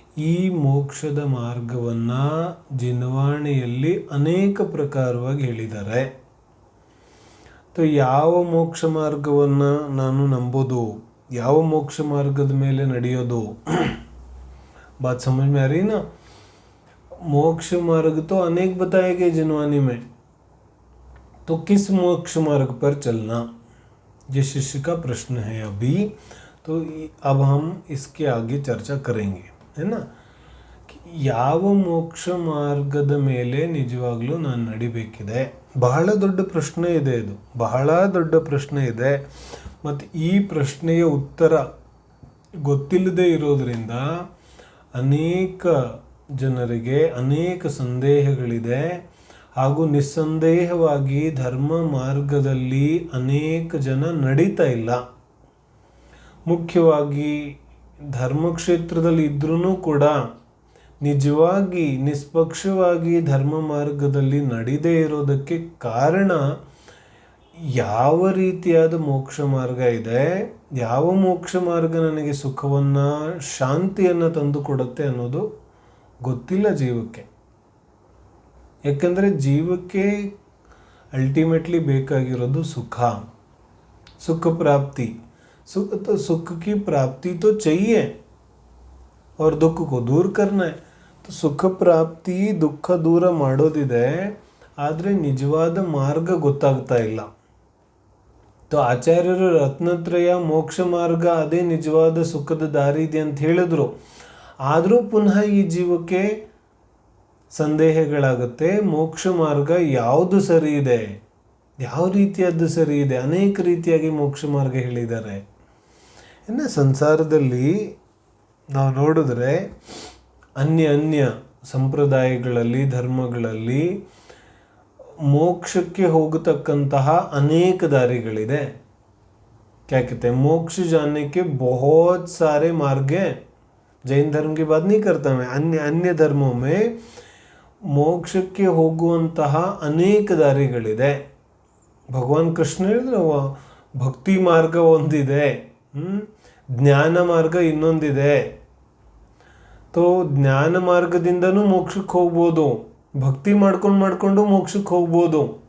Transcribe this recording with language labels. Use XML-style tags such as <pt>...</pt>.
<kn>ಈ ಮೋಕ್ಷದ ಮಾರ್ಗವನ್ನು ಜಿನ್ವಾಣಿಯಲ್ಲಿ ಅನೇಕ ಪ್ರಕಾರವಾಗಿ ಹೇಳಿದ್ದಾರೆ. ಯಾವ ಮೋಕ್ಷ ಮಾರ್ಗವನ್ನು ನಾನು ನಂಬೋದು, ಯಾವ ಮೋಕ್ಷ ಮಾರ್ಗದ ಮೇಲೆ ನಡೆಯೋದು,</kn> <hi>बात समझ में आ रही ना. मोक्ष मार्ग तो अनेक बताए गए जिनवानी में, तो किस मोक्ष मार्ग पर चलना, ये शिष्य का प्रश्न है अभी. तो अब हम इसके आगे चर्चा करेंगे, है ना.</hi> <kn>ಯಾವ ಮೋಕ್ಷ ಮಾರ್ಗದ ಮೇಲೆ ನಿಜವಾಗ್ಲೂ ನಾನು ನಡಿಬೇಕಿದೆ, ಬಹಳ ದೊಡ್ಡ ಪ್ರಶ್ನೆ ಇದೆ. ಇದು ಬಹಳ ದೊಡ್ಡ ಪ್ರಶ್ನೆ ಇದೆ. ಮತ್ತು ಈ ಪ್ರಶ್ನೆಯ ಉತ್ತರ ಗೊತ್ತಿಲ್ಲದೆ ಇರೋದರಿಂದ ಅನೇಕ ಜನರಿಗೆ ಅನೇಕ ಸಂದೇಹಗಳಿದೆ. ಹಾಗೂ ನಿಸ್ಸಂದೇಹವಾಗಿ ಧರ್ಮ ಮಾರ್ಗದಲ್ಲಿ ಅನೇಕ ಜನ ನಡೀತಾ ಇಲ್ಲ. ಮುಖ್ಯವಾಗಿ ಧರ್ಮಕ್ಷೇತ್ರದಲ್ಲಿ ಇದ್ರೂ ಕೂಡ ನಿಜವಾಗಿ ನಿಷ್ಪಕ್ಷವಾಗಿ ಧರ್ಮ ಮಾರ್ಗದಲ್ಲಿ ನಡೀದೇ ಇರೋದಕ್ಕೆ ಕಾರಣ ಯಾವ ರೀತಿಯಾದ ಮೋಕ್ಷ ಮಾರ್ಗ ಇದೆ, ಯಾವ ಮೋಕ್ಷ ಮಾರ್ಗ ನನಗೆ ಸುಖವನ್ನು, ಶಾಂತಿಯನ್ನು ತಂದು ಕೊಡುತ್ತೆ ಅನ್ನೋದು ಗೊತ್ತಿಲ್ಲ ಜೀವಕ್ಕೆ. ಯಾಕಂದರೆ ಜೀವಕ್ಕೆ ಅಲ್ಟಿಮೇಟ್ಲಿ ಬೇಕಾಗಿರೋದು ಸುಖ,</kn> <hi>सुख प्राप्ति. सुख की प्राप्ति तो चाहिए और दुख को दूर करना है.</hi> <kn>तो ಸುಖ ಪ್ರಾಪ್ತಿ, ದುಃಖ ದೂರ ಮಾಡೋದಿದೆ, ಆದರೆ ನಿಜವಾದ ಮಾರ್ಗ ಗೊತ್ತಾಗ್ತಾ ಇಲ್ಲ. तो ಆಚಾರ್ಯರು ರತ್ನತ್ರಯ ಮೋಕ್ಷ ಮಾರ್ಗ ಅದೇ ನಿಜವಾದ ಸುಖದ ದಾರಿ ಇದೆ ಅಂತ ಹೇಳಿದ್ರು. ಆದರೂ ಪುನಃ ಈ ಜೀವಕ್ಕೆ ಸಂದೇಹಗಳಾಗುತ್ತೆ. ಮೋಕ್ಷ ಮಾರ್ಗ ಯಾವುದು ಸರಿ ಇದೆ, ಯಾವ ರೀತಿಯದ್ದು ಸರಿ ಇದೆ, ಅನೇಕ ರೀತಿಯಾಗಿ ಮೋಕ್ಷ ಮಾರ್ಗ ಹೇಳಿದ್ದಾರೆ. ಇನ್ನು ಸಂಸಾರದಲ್ಲಿ ನಾವು ನೋಡಿದ್ರೆ ಅನ್ಯ ಸಂಪ್ರದಾಯಗಳಲ್ಲಿ, ಧರ್ಮಗಳಲ್ಲಿ ಮೋಕ್ಷಕ್ಕೆ ಹೋಗತಕ್ಕಂತಹ ಅನೇಕ ದಾರಿಗಳಿದೆ.</kn> <hi>क्या कहते हैं, मोक्ष जाने के बहुत सारे मार्ग हैं. जैन धर्म की बात नहीं करता मैं, अन्य धर्मों में</hi> <kn>ಮೋಕ್ಷಕ್ಕೆ ಹೋಗುವಂತಹ ಅನೇಕ ದಾರಿಗಳಿದೆ. ಭಗವಾನ್ ಕೃಷ್ಣ ಹೇಳಿದ್ರೆ ಭಕ್ತಿ ಮಾರ್ಗ ಒಂದಿದೆ, ಜ್ಞಾನ ಮಾರ್ಗ ಇನ್ನೊಂದಿದೆ. ಜ್ಞಾನ ಮಾರ್ಗದಿಂದನೂ ಮೋಕ್ಷಕ್ಕೆ ಹೋಗ್ಬೋದು, ಭಕ್ತಿ ಮಾಡ್ಕೊಂಡು ಮೋಕ್ಷಕ್ಕೆ ಹೋಗ್ಬೋದು.</kn>